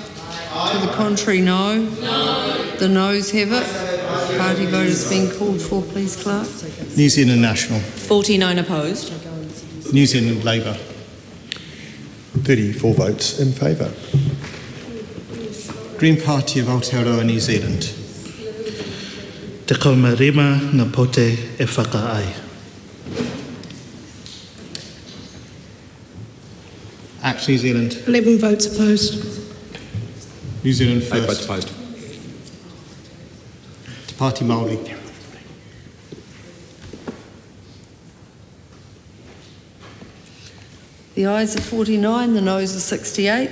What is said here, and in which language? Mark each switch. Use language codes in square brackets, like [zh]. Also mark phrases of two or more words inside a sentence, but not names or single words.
[en] Aye. To the contrary, no. No. The noes have it. Party vote has been called for, please, Clerk. New Zealand National. 49 opposed. New Zealand Labour. 34 votes in favour. Green Party of Aotearoa, New Zealand. [mi] Te kaumarima ngā poti e whakaai. [en] Act New Zealand. 11 votes opposed. New Zealand 8 votes first. opposed. Te Pāti Māori. The ayes are 49, the noes are 68.